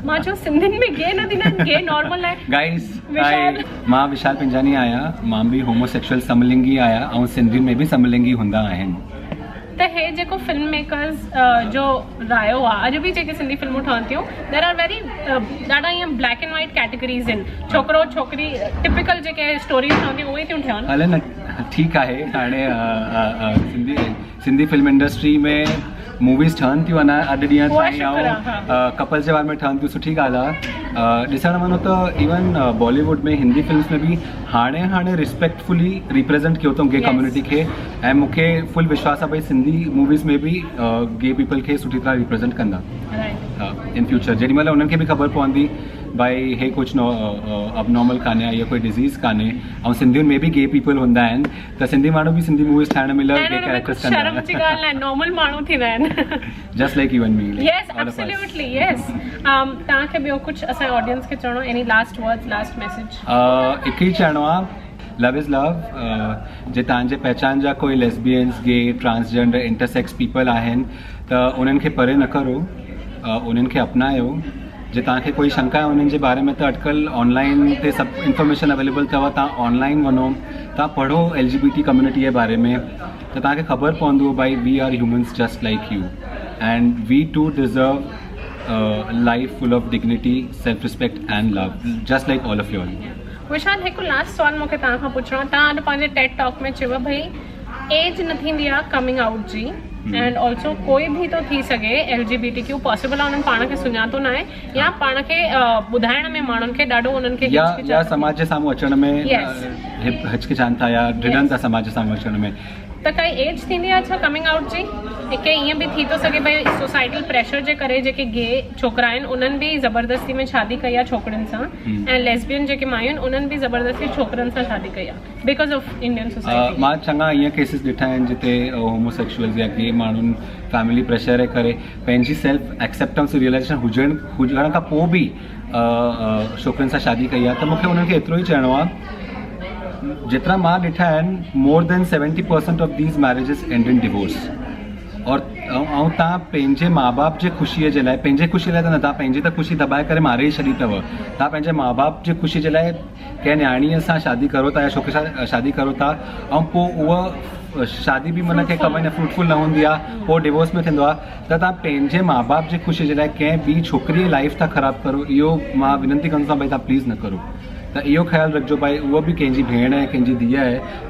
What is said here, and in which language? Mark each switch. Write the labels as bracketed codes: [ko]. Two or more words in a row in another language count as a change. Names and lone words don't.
[sd] मां चयो सिंधियुनि में गे न थींदा आहिनि, [en] gay normal [sd] आहे। गाइस, मां विशाल पिंजानी आहियां, मां बि होमोसेक्सुअल समलिंगी आहियां ऐं सिंधियुनि में बि समलिंगी हूंदा आहिनि। त हे जेको [en] film makers [sd] जो रायो आहे, अॼु बि जेके सिंधी फिल्मूं ठहनि थियूं, [en] there are very [sd] ॾाढा ईअं [en] black and white categories [sd] आहिनि, छोकिरो छोकिरी टिपिकल जेके स्टोरीज़ ठहंदियूं उहे थियूं ठहनि। हले न, ठीकु आहे, हाणे सिंधी [en] film industry [sd] में मूवीज़ ठहनि थियूं अञा अॼु ॾींहं ताईं, ऐं कपल्स जे बारे में ठहनि थियूं, सुठी ॻाल्हि आहे। ॾिसण वञो त इवन बॉलीवुड में हिंदी फिल्म्स में बि हाणे [en] respectfully represent [sd] कयो अथऊं [en] gay community [sd] खे, ऐं मूंखे फुल विश्वास आहे भई सिंधी मूवीज़ में बि [en] gay people [sd] खे सुठी तरह रिप्रेज़ेंट कंदा। [en] in future [sd] जेॾी महिल उन्हनि खे बि ख़बर पवंदी भाई हे कुझु अबनॉर्मल कान्हे या कोई डिज़ीज़ कान्हे ऐं सिंधियुनि में बि [en] gay people [sd] हूंदा आहिनि त सिंधी माण्हू बि सिंधी मूवीज़ ठाहिण में [en] gay characters [sd] कंदा शर्म जी ॻाल्हि नाहे नॉर्मल माण्हू थींदा आहिनि [en] just like you and me yes absolutely yes [sd] तव्हांखे ॿियो कुझु असांजे ऑडियंस खे चवणो [en] any last words last message [sd] हिकु ई चवणो आहे [en] love is love [sd] जे तव्हांजे पहचान जा कोई [en] lesbians gay transgender intersex people [sd] आहिनि त उन्हनि खे परे न करो उन्हनि खे अपनायो जे तव्हांखे कोई शंका आहे उन्हनि जे बारे में त अॼुकल्ह ऑनलाइन ते सभु [en] information available [sd] अथव तव्हां ऑनलाइन वञो तव्हां पढ़ो [en] LGBT community [sd] जे बारे में त तव्हांखे ख़बर पवंदो भाई [en] we are humans just like you and we too deserve life full of dignity self respect and love just like all of you all [sd] विशाल हिकु लास्ट सवाल मूंखे तव्हां खां पुछणो आहे तव्हां अॼु पंहिंजे [en] TED talk [sd] में चयो भई एज न थींदी आहे [en] coming out [sd] जी [en] and also [sd] कोई भी तो थी सघे [en] LGBTQ possible [sd] आहे उन्हनि पाण खे सुञातो न आहे या पाण खे ॿुधाइण में माण्हुनि खे ॾाढो उन्हनि खे या समाज जे साम्हूं अचण में हिचकिचाइनि था या ड्रिडनि था समाज जे साम्हूं अचण में त काई एज थींदी आहे छा [en] coming out [sd] जी हिकु ईअं बि थी थो सघे भई [en] societal pressure [sd] जे करे जेके गे छोकिरा आहिनि उन्हनि बि ज़बरदस्ती में शादी कई आहे छोकिरनि सां ऐं लेस्बियन जेके मायूं आहिनि उन्हनि बि ज़बरदस्ती छोकिरनि सां शादी कई आहे [en] because of Indian society [sd] मां चङा ईअं केसिस ॾिठा आहिनि जिते होमोसेक्सुअल्स या गे माण्हुनि [en] family pressure [sd] जे करे पंहिंजी [en] self acceptance realization [sd] हुजण खां पोइ बि छोकिरनि सां शादी कई आहे त मूंखे उन्हनि खे एतिरो ई चवणो आहे जितना मां ॾिठा आहिनि [en] more than 70% of these marriages and in divorce [sd] और ऐं तव्हां पंहिंजे माउ बाप जे ख़ुशीअ जे लाइ पंहिंजे ख़ुशीअ लाइ त न तव्हां पंहिंजी त ख़ुशी दॿाए करे मारे ई छॾी अथव तव्हां पंहिंजे माउ बाप जे ख़ुशी जे लाइ कंहिं न्याणीअ सां शादी करो था या छोकिरे सां शादी करो था ऐं पोइ उहा शादी बि मन खे कमाई न फ्रूटफुल न हूंदी आहे पोइ डिवोर्स में थींदो आहे त तव्हां पंहिंजे माउ बाप जे ख़ुशी जे लाइ कंहिं ॿी छोकिरीअ जी लाइफ था ख़राबु करो इहो मां विनंती कंदो आहियां भई तव्हां प्लीज़ न करो त इहो ख़्यालु रखिजो भाई उहा बि कंहिंजी भेण आहे कंहिंजी धीउ आहे